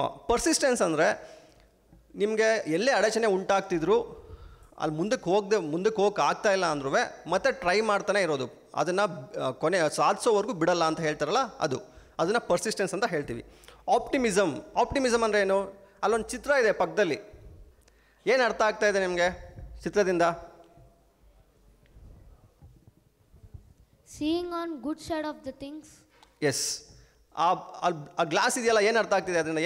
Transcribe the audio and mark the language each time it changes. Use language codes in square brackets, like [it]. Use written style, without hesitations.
[kn] Persistence ಅಂದರೆ ನಿಮಗೆ ಎಲ್ಲೇ ಅಡಚಣೆ ಉಂಟಾಗ್ತಿದ್ರು ಅಲ್ಲಿ ಮುಂದಕ್ಕೆ ಹೋಗಕ್ಕೆ ಆಗ್ತಾ ಇಲ್ಲ ಅಂದ್ರೂ ಮತ್ತೆ ಟ್ರೈ ಮಾಡ್ತಾನೆ ಇರೋದು, ಅದನ್ನು ಕೊನೆ ಸಾಧಿಸೋವರೆಗೂ ಬಿಡಲ್ಲ ಅಂತ ಹೇಳ್ತಾರಲ್ಲ, ಅದನ್ನು ಪರ್ಸಿಸ್ಟೆನ್ಸ್ ಅಂತ ಹೇಳ್ತೀವಿ. ಆಪ್ಟಿಮಿಸಮ್ ಅಂದರೆ ಏನು? ಅಲ್ಲೊಂದು ಚಿತ್ರ ಇದೆ ಪಕ್ಕದಲ್ಲಿ, ಏನು ಅರ್ಥ ಆಗ್ತಾ ಇದೆ ನಿಮಗೆ ಚಿತ್ರದಿಂದ? [en] Seeing on good side of the things. Yes. [kn] ಆ ಗ್ಲಾಸ್ ಇದೆಯಲ್ಲ, ಏನು ಅರ್ಥ ಆಗ್ತಿದೆ ಅದರಿಂದ?